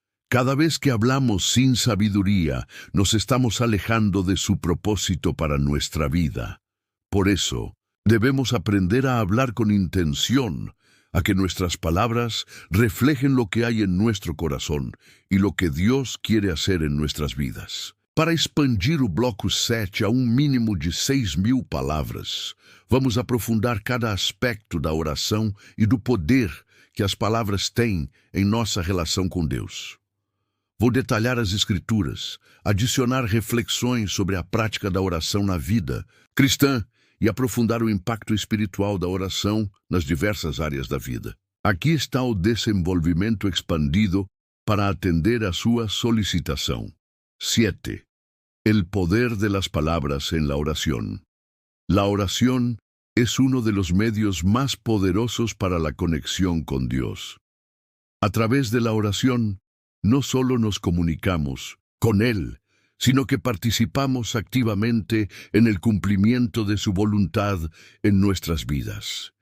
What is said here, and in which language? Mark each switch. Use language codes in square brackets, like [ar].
[es] Cada vez que hablamos sin sabiduría, nos estamos alejando de su propósito para nuestra vida. Por eso, debemos aprender a hablar con intención, a que nuestras palabras reflejen lo que hay en nuestro corazón y lo que Dios quiere hacer en nuestras vidas. [pt] Para expandir o bloco 7 a um mínimo de 6.000 palavras, vamos aprofundar cada aspecto da oração e do poder que as palavras têm em nossa relação com Deus. Vou detalhar as Escrituras, adicionar reflexões sobre a prática da oração na vida cristã e aprofundar o impacto espiritual da oração nas diversas áreas da vida. Aqui está o desenvolvimento expandido para atender a sua solicitação. 7. [es] El poder de las palabras en la oración. La oración es uno de los medios más poderosos para la conexión con Dios. A través de la oración, no solo nos comunicamos con Él, sino que participamos activamente en el cumplimiento de su voluntad en nuestras vidas.